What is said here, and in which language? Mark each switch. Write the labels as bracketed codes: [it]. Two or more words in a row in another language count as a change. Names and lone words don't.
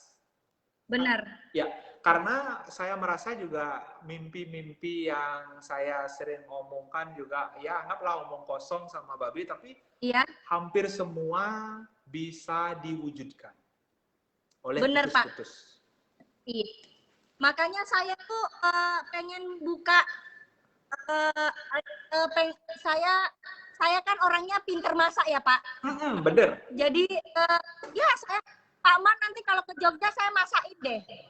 [id] Benar. Ya, karena saya merasa juga mimpi-mimpi yang saya sering omongkan juga, ya anggaplah omong kosong sama Babi, tapi Iya. hampir semua bisa diwujudkan oleh Bener, Pak. Kutus-Kutus. Iya. Makanya saya tuh pengen buka saya kan orangnya pinter masak ya, Pak. Bener. Jadi ya saya Pak Man nanti kalau ke Jogja saya masakin deh.